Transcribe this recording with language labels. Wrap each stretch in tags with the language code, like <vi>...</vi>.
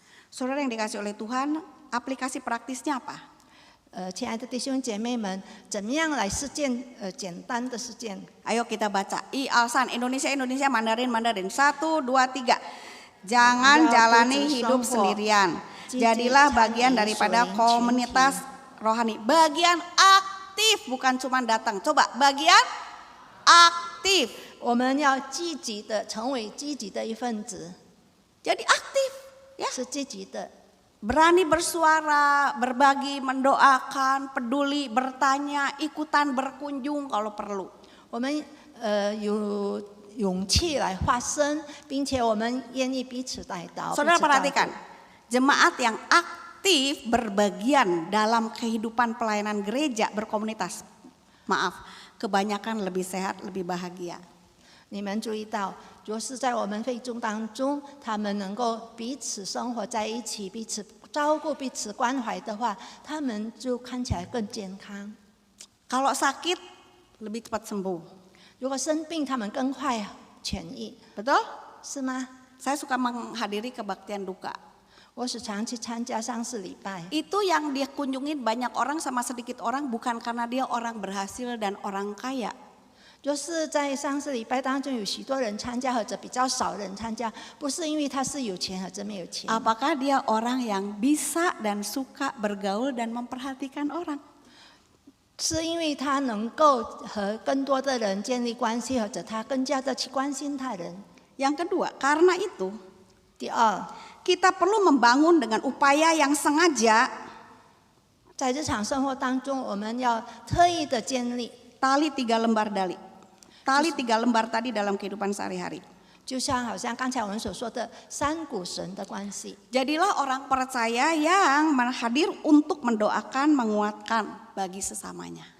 <id>Saudara yang dikasih oleh Tuhan, aplikasi praktisnya apa?</id> <zh>亲爱的弟兄姐妹们，怎么样来实践简单的实践？</zh> <id>Ayo kita baca. Alsan, Indonesia, Mandarin, 1, 2, 3. Jangan jalani hidup sendirian. Jadilah bagian daripada komunitas rohani. Bagian aktif, bukan cuma datang. Coba, bagian aktif.</id> <zh>我们要积极的成为积极的一份子，</zh> <id>Jadi aktif, ya.</id> <zh>是积极的。</zh> <id>berani bersuara, berbagi, mendoakan, peduli, bertanya, ikutan berkunjung kalau perlu.</id> <zh>我们有勇气来发声，并且我们愿意彼此带到。</zh> <id>Saudara</id> <zh>彼此照顾</zh> <id>perhatikan, jemaat yang aktif berbagian dalam kehidupan pelayanan gereja berkomunitas. Maaf, kebanyakan lebih sehat, lebih bahagia.</id> <zh>你们注意到，若是在我们会众当中，他们能够彼此生活在一起，彼此照顾、彼此关怀的话，他们就看起来更健康。</zh> <id>Kalau sakit, lebih cepat sembuh.</id> <zh>如果生病，他们更快痊愈，</zh> <id>Betul?</id> <zh>是吗？</zh> <id>Saya suka menghadiri kebaktian duka.</id> <zh>我时常去参加丧事礼拜，</zh> <id>Itu yang dia kunjungin banyak orang sama sedikit orang bukan karena dia orang berhasil dan orang kaya.</id> <zh>就是在丧事礼拜当中有许多人参加，或者比较少人参加，不是因为他是有钱或者没有钱，</zh> <id>Apakah dia orang yang bisa dan suka bergaul dan memperhatikan orang?</id> <zh>是因为他能够和更多的人建立关系，或者他更加的去关心他人。</zh> <id>Yang kedua, karena itu</id> <zh>第二，</zh> <id>kita perlu membangun dengan upaya yang sengaja</id> <zh>在日常生活当中，我们要特意的建立，</zh> <id>tali 3 lembar tali 3 lembar tadi dalam kehidupan sehari-hari.</id> <zh>就像好像刚才我们所说的三股神的关系。</zh> <id>Jadilah orang percaya yang hadir untuk mendoakan, menguatkan bagi sesamanya.</id>